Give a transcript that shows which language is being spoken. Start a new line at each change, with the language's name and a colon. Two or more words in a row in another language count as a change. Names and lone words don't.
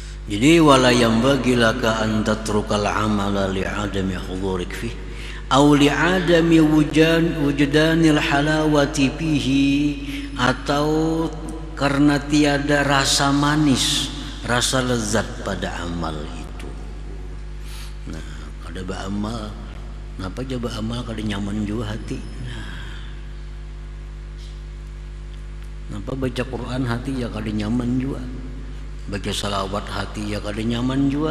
Arabic: Jadi ولا ينبغي لك أن تترك العمل لعدم حضورك فيه أو لعدم وجدان الحلاوة فيه,
Indonesian: atau karena tiada rasa manis, rasa lezat pada amal itu.
Banjar: Nah, kada beramal, napa coba amal kada nyaman juga hati. Napa baca Quran hati ya kada nyaman juga, baca salawat hati ya kada nyaman juga.